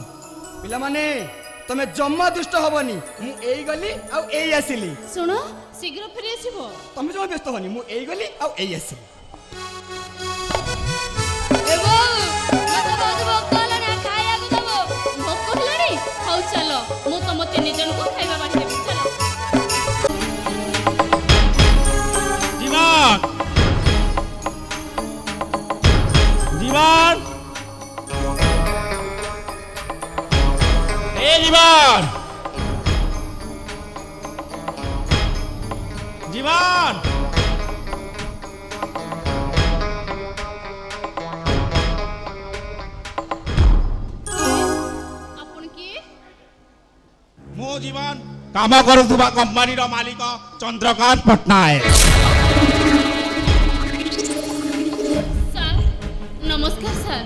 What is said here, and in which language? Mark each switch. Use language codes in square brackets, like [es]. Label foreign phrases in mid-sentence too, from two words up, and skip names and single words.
[or] ପିଲାମାନେ ତମେ ଜମା ଦୁଷ୍ଟ ହବନି, ମୁଁ ଏଇ ଗଲି ଆଉ ଏଇ ଆସିଲି। ଶୁଣ ଶୀଘ୍ର ଫେରି ଆସିବ। ତମେ ଜମା ବ୍ୟସ୍ତ ହବନି, ମୁଁ ଏଇ ଗଲି ଆଉ ଏଇ ଆସିଲି। ଏ ବୋଉ, ମତେ ବହୁତ ଭୋକ ହେଲାଣି, ଖାଇବାକୁ ଦବ। ଭୋକ ହେଲାଣି? ହଉ ଚାଲ, ମୁଁ ତମ ତିନି ଜଣଙ୍କୁ ଖାଇବା ବାଣ୍ଟିବି। ଚାଲ। [bn] জীবন জীবন এ জীবন জীবন [or] ଆପଣ କିଏ? ମୋ ଜୀବନ କାମ କରୁଥିବା କମ୍ପାନୀର ମାଲିକ ଚନ୍ଦ୍ରକାନ୍ତ ପଟ୍ଟନାୟକ। ସାର୍ ନମସ୍କାର ସାର୍।